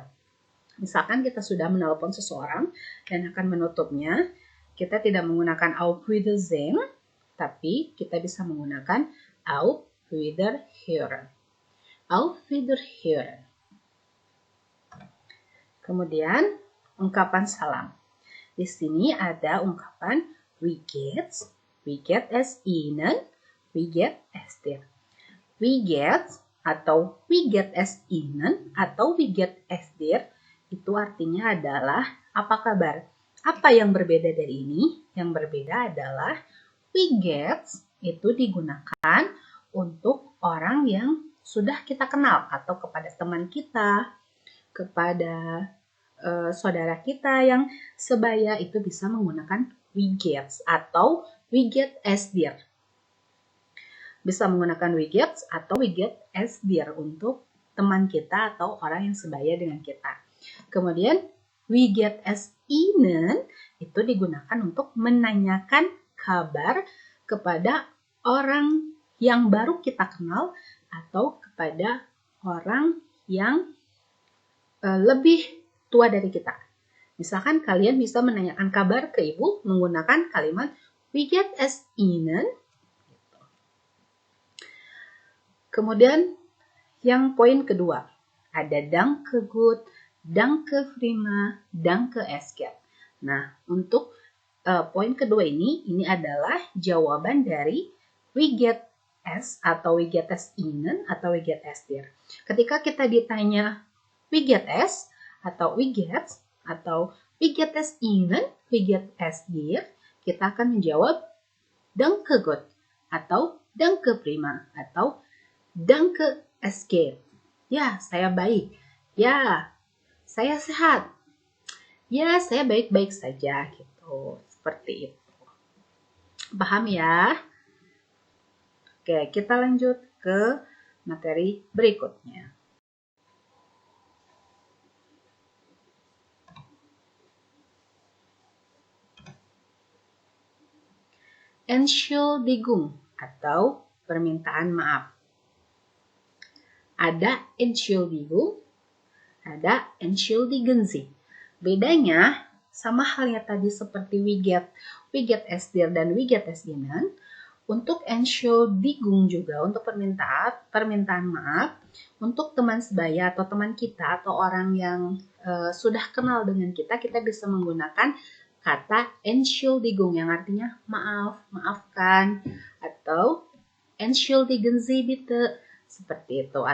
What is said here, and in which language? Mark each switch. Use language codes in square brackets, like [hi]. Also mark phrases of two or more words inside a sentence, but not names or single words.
[id] Misalkan kita sudah menelpon seseorang dan akan menutupnya, kita tidak menggunakan [de] auf Wiedersehen, [id] tapi kita bisa menggunakan [de] auf Wiederhören. Auf Wiederhören. [id] Kemudian ungkapan salam. Di sini ada ungkapan [de] wie geht's es Ihnen, wie geht es dir. Wie geht's [id] atau [de] wie geht es Ihnen [id] atau [de] wie geht es dir [id] itu artinya adalah apa kabar. Apa yang berbeda dari ini? Yang berbeda adalah [de] wie geht's [id] itu digunakan untuk orang yang sudah kita kenal atau kepada teman kita, kepada saudara kita yang sebaya, itu bisa menggunakan [de] wie geht's [id] atau [de] wie geht es dir. [id] Bisa menggunakan [de] wie geht's [id] atau [de] wie geht es dir [id] untuk teman kita atau orang yang sebaya dengan kita. Kemudian [de] wie geht es Ihnen [id] itu digunakan untuk menanyakan kabar kepada orang yang baru kita kenal atau kepada orang yang lebih tua dari kita. Misalkan kalian bisa menanyakan kabar ke ibu menggunakan kalimat [de] wie geht es Ihnen. [id] Kemudian yang poin kedua, ada [de] danke gut, danke prima, danke es geht. [id] Nah, untuk poin kedua ini adalah jawaban dari [de] wie geht es [id] atau [de] wie geht es Ihnen [id] atau [de] wie geht es dir. [id] Ketika kita ditanya [de] wie geht es [id] atau [de] wie geht's [id] atau [de] wie geht es Ihnen, wie geht es dir, [id] kita akan menjawab [de] danke gut [id] atau [de] danke prima [id] atau [de] danke es geht. [id] Ya, saya baik. Ya, saya sehat. Ya, saya baik-baik saja gitu. Seperti itu. Paham ya? Oke, kita lanjut ke materi berikutnya. Entschuldigung atau permintaan maaf. Ada Entschuldigung, ada [de] Entschuldigen Sie. [id] Bedanya sama halnya tadi seperti [de] wie geht es dir [id] dan [de] wie geht es Ihnen. [id] Untuk Entschuldigung juga untuk permintaan maaf untuk teman sebaya atau teman kita atau orang yang sudah kenal dengan kita bisa menggunakan kata Entschuldigung yang artinya maaf, maafkan, atau [de] Entschuldigen Sie bitte, [id] seperti itu.